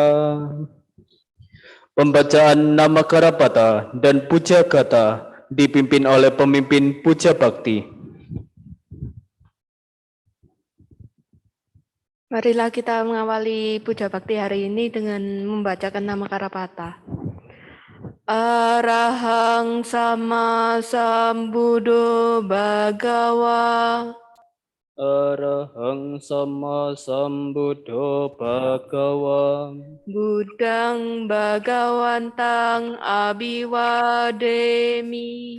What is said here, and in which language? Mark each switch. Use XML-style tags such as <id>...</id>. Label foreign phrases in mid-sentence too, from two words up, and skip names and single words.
<id>Pembacaan nama Karapata dan Puja Gata dipimpin oleh pemimpin Puja Bakti. Marilah kita mengawali puja bakti hari ini dengan membacakan nama Karapata.</id> <pi>Arahang sama sambuddho bhagawa. Arahang sama sambuddho bhagawa. Buddhang bhagawantang abhiwademi.</pi>